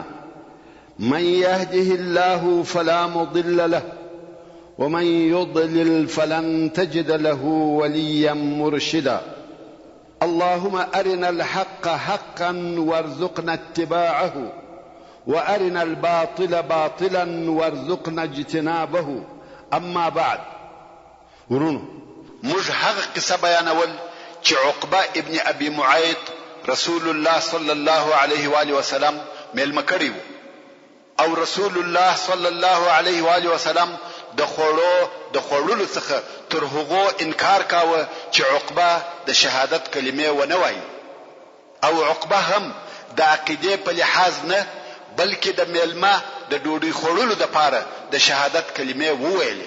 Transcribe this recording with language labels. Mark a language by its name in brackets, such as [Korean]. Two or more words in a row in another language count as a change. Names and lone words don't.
[Arabic] من يهده الله فلا مضل له ومن يضلل فلن تجد له وليا مرشدا. اللهم أرنا الحق حقا وارزقنا اتباعه وأرنا الباطل باطلا وارزقنا اجتنابه. أما بعد، [Pashto] ورونو موږ هغه قصه بیانول چې عقبه ابن ابي معيط [Arabic] رسول الله صلى الله عليه واله وسلم [Pashto] مېلمه کړی و، او [Arabic] رسول الله صلى الله عليه واله وسلم [Pashto] د خوړلو څخه تر هغو انکار کاوه چې عقبه د شهادت کلمې ونه وایي، او عقبه هم د عقیدې په لحاظ نه بلکې د میلمه د ډوډۍ خوړلو دپاره د شهادت کلمې وویلې.